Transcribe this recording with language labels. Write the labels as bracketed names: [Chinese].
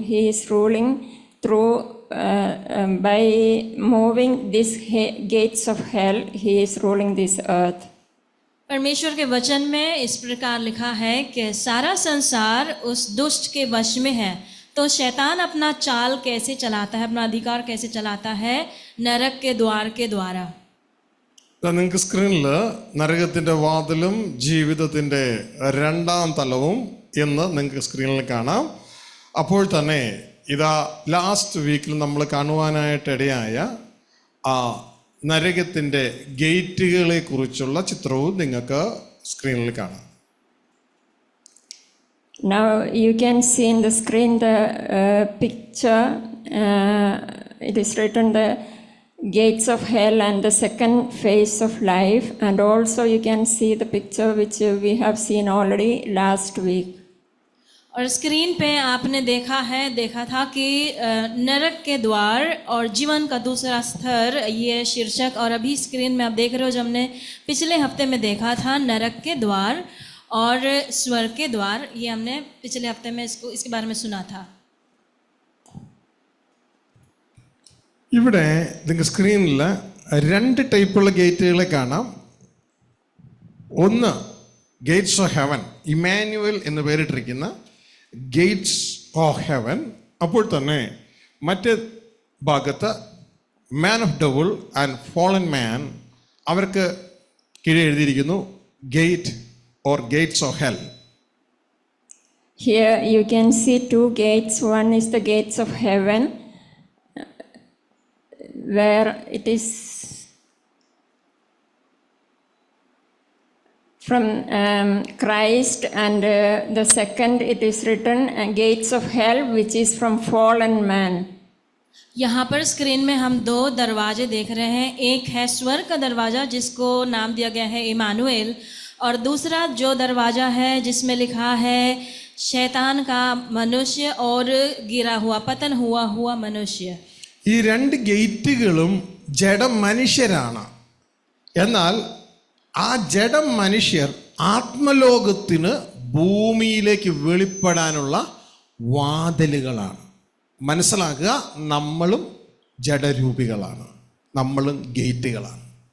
[English] He is ruling through by moving these gates of hell. He is ruling this earth. [Hindi] परमेश्वर के वचन में इस प्रकार लिखा है कि सारा संसार उस दुष्ट के वश में है. तो शैतान अपना चाल कैसे चलाता है, अपना अधिकार कैसे चलाता है? नरक के द्वार के द्वारा. [Malayalam] നിങ്ങൾക്ക് സ്ക്രീനിൽ നരകത്തിൻ്റെ വാതിലും ജീവിതത്തിൻ്റെ രണ്ടാം തലവും എന്ന് നിങ്ങൾക്ക് സ്ക്രീനിൽ കാണാം. അപ്പോൾ തന്നെ ഇതാ ലാസ്റ്റ് വീക്കിൽ നമ്മൾ കാണുവാനായിട്ടിടയായ ആ നരകത്തിൻ്റെ ഗേറ്റുകളെ കുറിച്ചുള്ള ചിത്രവും നിങ്ങൾക്ക് സ്ക്രീനിൽ കാണാം. [English] Now you can see in the screen the picture. It is written the gates of hell and the second phase of life, and also you can see the picture which we have seen already last week. [Hindi] और screen पे आपने देखा था कि नरक के द्वार और जीवन का दूसरा स्तर, ये शीर्षक. और अभी स्क्रीन में आप देख रहे हो जो हमने पिछले हफ्ते में देखा था, नरक के द्वार और स्वर्ग के द्वार. ये हमने पिछले हफ्ते में इसके बारे में सुना था. [Malayalam] ഇവിടെ നിങ്ങൾക്ക് സ്ക്രീനിൽ രണ്ട് ടൈപ്പുള്ള ഗേറ്റുകളെ കാണാം. ഒന്ന് [English] gates of heaven, [Malayalam] ഇമാനുവൽ എന്ന് പേരിട്ടിരിക്കുന്ന ഗേറ്റ്സ് ഓഫ് ഹെവൻ. അപ്പോൾ തന്നെ മറ്റേ ഭാഗത്ത് [English] man of devil and fallen man, [Malayalam] അവർക്ക് കീഴെ എഴുതിയിരിക്കുന്നു [English] Gate or gates of hell. Here you can see two gates. One is the gates of heaven, where it is from Christ, and the second it is written gates of hell, which is from fallen man. [Hindi] यहाँ पर screen में हम दो दरवाजे देख रहे हैं. एक है स्वर्ग का दरवाज़ा जिसको नाम दिया गया है इमानुएल, और दूसरा जो दरवाज़ा है जिसमें लिखा है शैतान का मनुष्य और गिरा हुआ, पतन हुआ मनुष्य. [Malayalam] ഈ രണ്ട് ഗേറ്റുകളും ജഡ മനുഷ്യരാണ്. എന്നാൽ ആ ജഡ മനുഷ്യർ ആത്മലോകത്തിന് ഭൂമിയിലേക്ക് വെളിപ്പെടാനുള്ള വാതിലുകളാണ്. മനസ്സിലാക്കുക, നമ്മളും ജഡരൂപികളാണ്, നമ്മളും ഗേറ്റുകളാണ്.